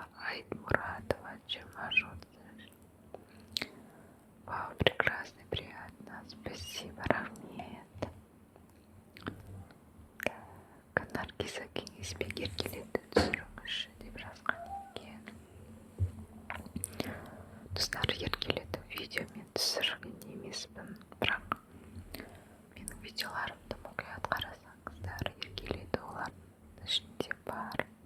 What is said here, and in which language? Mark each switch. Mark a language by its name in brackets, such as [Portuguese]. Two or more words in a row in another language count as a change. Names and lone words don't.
[Kazakh] Айтмуратова, 20 Вау, [Russian] прекрасно, приятно. Спасибо, [Kazakh] рахмет. Наргиза кеңеспен еркелетіп түсіріңізші деп жазған екен. Достар, еркелетіп видеомен түсірген емеспін, бірақ менің видеоларымды мұқият қарасаңыздар, еркелету олардың ішінде бар.